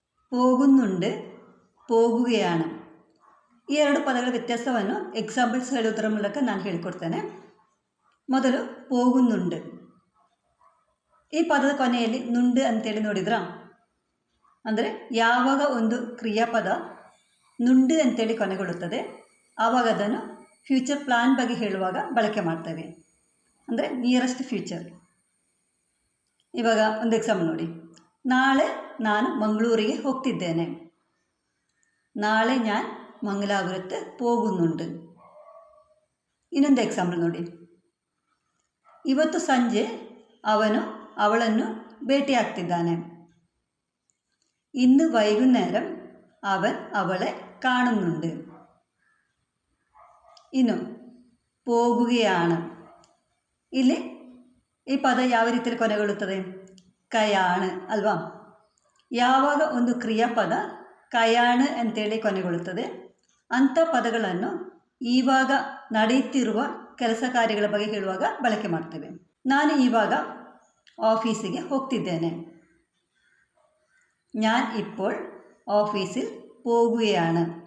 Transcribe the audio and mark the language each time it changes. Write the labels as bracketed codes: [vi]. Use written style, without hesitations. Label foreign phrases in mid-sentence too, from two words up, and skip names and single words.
[ml] പോകുന്നുണ്ട്, പോകുകയാണ്. [kn] ಈ ಎರಡು ಪದಗಳ ವ್ಯತ್ಯಾಸವನ್ನು ಎಕ್ಸಾಂಪಲ್ಸ್ ಹೇಳುವುದರ ಮೂಲಕ ನಾನು ಹೇಳಿಕೊಡ್ತೇನೆ. ಮೊದಲು പോകുന്നുണ്ട്. ಈ ಪದದ ಕೊನೆಯಲ್ಲಿ ನುಂಡು ಅಂತೇಳಿ ನೋಡಿದ್ರಾ? ಅಂದರೆ ಯಾವಾಗ ಒಂದು ಕ್ರಿಯಾಪದ ನುಂಡು ಅಂತೇಳಿ ಕೊನೆಗೊಳ್ಳುತ್ತದೆ ಆವಾಗ ಅದನ್ನು [en] future plan [kn] ಬಗ್ಗೆ ಹೇಳುವಾಗ ಬಳಕೆ ಮಾಡ್ತೇವೆ. ಅಂದರೆ [en] nearest future. [kn] ಇವಾಗ ಒಂದು ಎಕ್ಸಾಂಪಲ್ ನೋಡಿ. ನಾಳೆ ನಾನು ಮಂಗಳೂರಿಗೆ ಹೋಗ್ತಿದ್ದೇನೆ. [ml] നാളെ ഞാൻ മംഗലാപുരത്ത് പോകുന്നുണ്ട്. [kn] ಇನ್ನೊಂದು ಎಕ್ಸಾಂಪಲ್ ನೋಡಿ. ಇವತ್ತು ಸಂಜೆ ಅವನು ಅವಳನ್ನು ಭೇಟಿಯಾಗ್ತಿದ್ದಾನೆ. [ml] ഇന്ന് വൈകുന്നേരം അവൻ അവളെ കാണുന്നുണ്ട്. [kn] ಇನ್ನು പോകുകയാണ്. ಇಲ್ಲಿ ಈ ಪದ ಯಾವ ರೀತಿಯಲ್ಲಿ ಕೊನೆಗೊಳ್ಳುತ್ತದೆ? ಕಯಾണ് ಅಲ್ವಾ? ಯಾವಾಗ ಒಂದು ಕ್ರಿಯಾಪದ ಕಯಾണ് ಅಂತೇಳಿ ಕೊನೆಗೊಳ್ಳುತ್ತದೆ ಅಂಥ ಪದಗಳನ್ನು ಈವಾಗ ನಡೆಯುತ್ತಿರುವ ಕೆಲಸ ಕಾರ್ಯಗಳ ಬಗ್ಗೆ ಹೇಳುವಾಗ ಬಳಕೆ ಮಾಡ್ತೇವೆ. ನಾನು ಇವಾಗ ഓഫീസിಗೆ ಹೋಗ್ತಿದ್ದೇನೆ. [ml] ഞാൻ ഇപ്പോൾ ഓഫീസിൽ പോകുകയാണ്.